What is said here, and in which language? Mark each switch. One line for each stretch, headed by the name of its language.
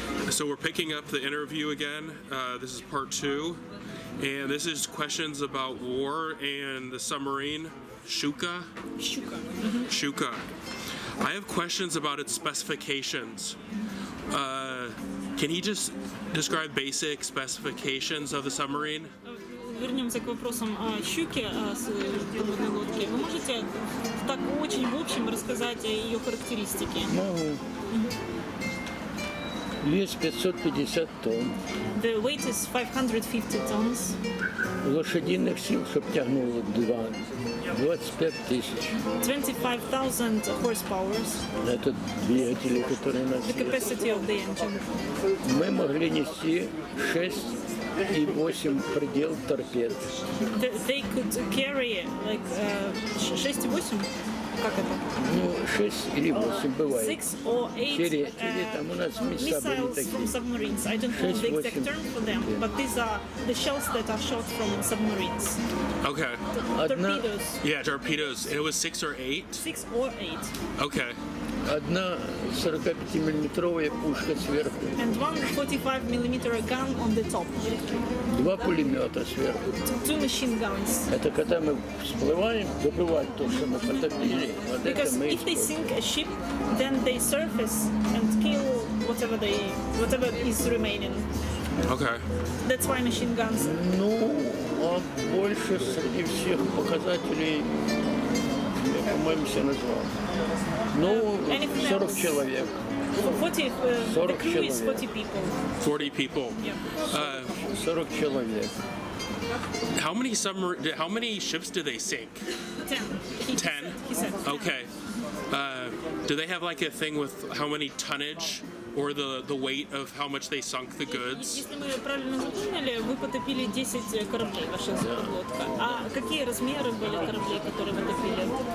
English: So we're picking up the interview again. This is part 2, and this is questions about war and the submarine Shuka. Shuka. I have questions about its specifications. Can he just describe basic specifications of the submarine?
Russian: Вернемся к вопросам о щуке, о подводной лодке. Вы можете так очень в общем рассказать о ее характеристике? Могу. Вес 550 тонн.
English: The weight is 550 tons.
Russian: Лошадиных сил, чтобы тягнуло 25 тысяч.
English: 25,000 horsepower.
Russian: Это двигатели, которые у нас
English: The capacity of the engine.
Russian: Мы могли нести 6 и 8 предел торпед.
English: They could carry like 6
Russian: и 8. Как это? Ну, 6 или 8 бывает.
English: 6 or 8
Russian: там у нас
English: missiles from submarines. I don't know the exact term for them, but these are the shells that are shot from submarines. Okay. Torpedoes. Yeah, torpedoes. And it was 6 or 8? 6 or 8. Okay.
Russian: Одна 45-миллиметровая пушка сверху.
English: And one 45-millimeter gun on the top.
Russian: 2 пулемета сверху.
English: 2 machine guns.
Russian: Это когда мы всплываем, добывать то, что мы потопили. Вот
English: Because
Russian: это мы
English: if they sink a ship, then they surface and kill whatever is remaining. Okay. That's why machine guns.
Russian: Ну, а больше среди всех показателей, я, по-моему, все назвал. Ну, 40 человек.
English: 40, the crew is 40 people. 40 people. Yeah.
Russian: 40 человек.
English: How many ships did they sink? 10. 10? He said. Okay. Do they have like a thing with how many tonnage or the weight of how much they sunk the goods?
Russian: Если мы правильно запомнили, вы потопили 10 кораблей, ваша лодка. А какие размеры были кораблей, которые вы топили?